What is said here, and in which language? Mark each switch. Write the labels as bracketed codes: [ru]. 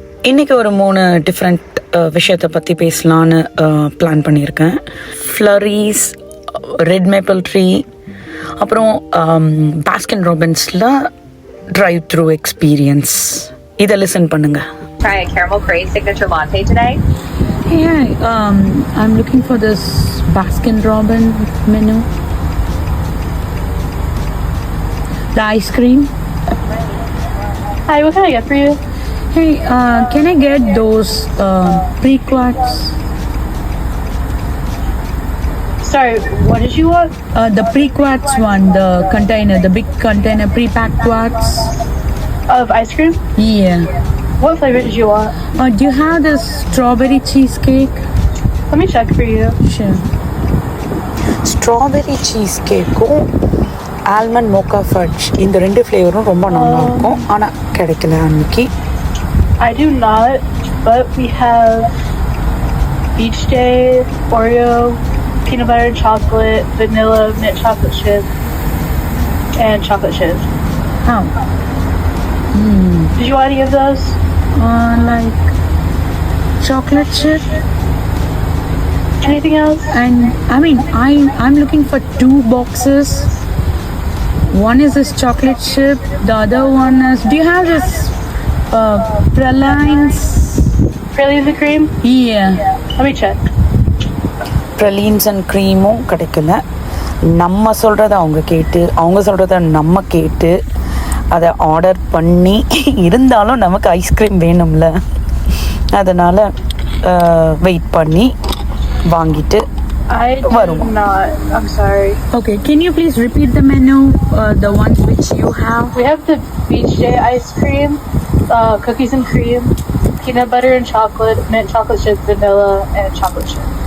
[ta] இன்றைக்கி ஒரு 3 டிஃப்ரெண்ட் விஷயத்தை பற்றி பேசலான்னு பிளான் பண்ணியிருக்கேன். ஃப்ளரீஸ், ரெட் மேப்பிள் ட்ரீ, அப்புறம் பாஸ்கின் ராபின்ஸில் ட்ரைவ் த்ரூ எக்ஸ்பீரியன்ஸ். இதை லிசன் பண்ணுங்கள். [en] Try a caramel craze signature latte today. Hey, I'm looking for this Baskin Robbins menu. The ice cream. Hi, what can I get for you? Hey, can I get those pre-quarts? Sorry, what did you want? The pre-quarts one, the container, the big container pre-packed quarts. Of ice cream? Yeah. What flavor did you want? Do you have this strawberry cheesecake? Let me check for you. Sure. [ta] Strawberry cheese கேக்கும் almond Mocha fudge, இந்த 2 ஃப்ளேவரும் ரொம்ப நல்லா இருக்கும். ஆனால் கிடைக்கல அன்னைக்கு. [en] I do not, but we have Beach Day, Oreo, peanut butter and chocolate, vanilla, mint chocolate chip, and chocolate chip. How? Did you want any of those? Like chocolate chip. Anything else? And I'm looking for 2 boxes. One is this chocolate chip. The other one is. Do you have this pralines? Pralines and cream? Yeah. Let me check. [ta] Pralines and creamும் கிடைக்கல. நம்ம சொல்கிறத அவங்க கேட்டு, அவங்க சொல்கிறத நம்ம கேட்டு அதை ஆர்டர் பண்ணி, இருந்தாலும் நமக்கு ஐஸ்கிரீம் வேணும்ல, அதனால் வெயிட் பண்ணி வாங்கிட்டு [en] I do not. I'm sorry. Okay, can you please repeat the menu, the ones which you have? We have the Beach Day ice cream, cookies and cream, peanut butter and chocolate, mint chocolate chip, vanilla, and chocolate chip.